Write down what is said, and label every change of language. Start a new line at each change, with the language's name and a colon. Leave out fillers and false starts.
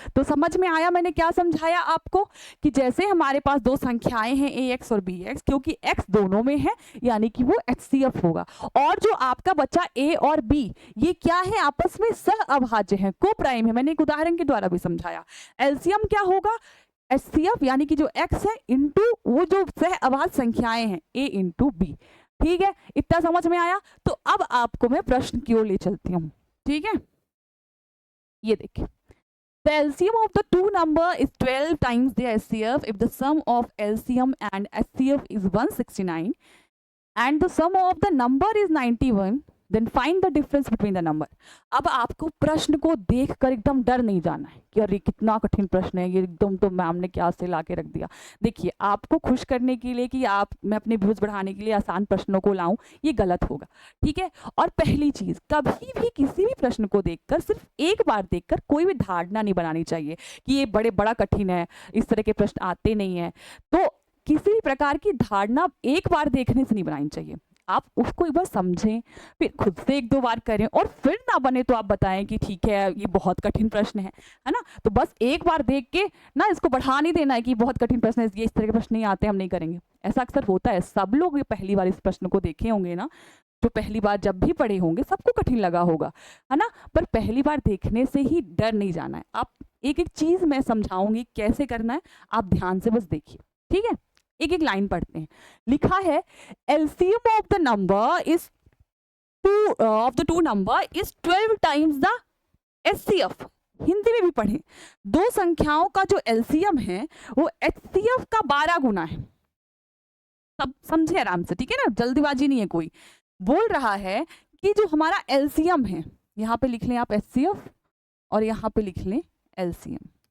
Hindi: तो समझ में आया मैंने क्या समझाया आपको, कि जैसे हमारे पास 2 संख्याएं हैं ax और bx, क्योंकि x दोनों में है यानी कि वो HCF होगा, और जो आपका बच्चा a और b ये क्या है, आपस में सह अभाज्य है, को प्राइम है, मैंने एक उदाहरण के द्वारा भी समझाया। एलसीएम क्या होगा, HCF यानी कि जो x है इंटू वो जो सह अभाज्य संख्याएं हैं a इंटू b। ठीक है, इतना समझ में आया। तो अब आपको मैं प्रश्न की ओर ले चलती हूँ, ठीक है। ये देखिए,
English: the LCM of the two number is 12 times their HCF if the sum of LCM and HCF is 169 and the sum of the number is 91, then find the difference between the number।
Hindi: अब आपको प्रश्न को देखकर एकदम डर नहीं जाना है कि अरे कितना कठिन प्रश्न है ये, एकदम तो मैम ने क्या से ला के रख दिया। देखिए, आपको खुश करने के लिए कि मैं अपने व्यूज बढ़ाने के लिए आसान प्रश्नों को लाऊं, ये गलत होगा, ठीक है। और पहली चीज, कभी भी किसी भी प्रश्न को देखकर, सिर्फ एक बार देखकर कोई भी धारणा नहीं बनानी चाहिए कि ये बड़ा कठिन है, इस तरह के प्रश्न आते नहीं है। तो किसी भी प्रकार की धारणा एक बार देखने से नहीं बनानी चाहिए। आप उसको एक बार समझें, फिर खुद से एक दो बार करें, और फिर ना बने तो आप बताएं कि ठीक है ये बहुत कठिन प्रश्न है ना। तो बस एक बार देख के ना इसको बढ़ा नहीं देना है कि बहुत कठिन प्रश्न है, ये इस तरह के प्रश्न नहीं आते, हम नहीं करेंगे। ऐसा अक्सर होता है, सब लोग ये पहली बार इस प्रश्न को देखे होंगे ना, जो पहली बार जब भी पढ़े होंगे सबको कठिन लगा होगा, है ना। पर पहली बार देखने से ही डर नहीं जाना है। आप एक एक चीज मैं समझाऊंगी कैसे करना है, आप ध्यान से बस देखिए, ठीक है। एक एक लाइन पढ़ते हैं। लिखा है
English: LCM of the number is of the two number is 12 times the HCF।
Hindi: Hindi में भी पढ़ें, दो संख्याओं का जो LCM है वो HCF का 12 गुना है। सब समझे आराम से, ठीक है ना, जल्दीबाजी नहीं है कोई। बोल रहा है कि जो हमारा LCM है, यहां पे लिख लें आप HCF और यहां पे लिख लें LCM।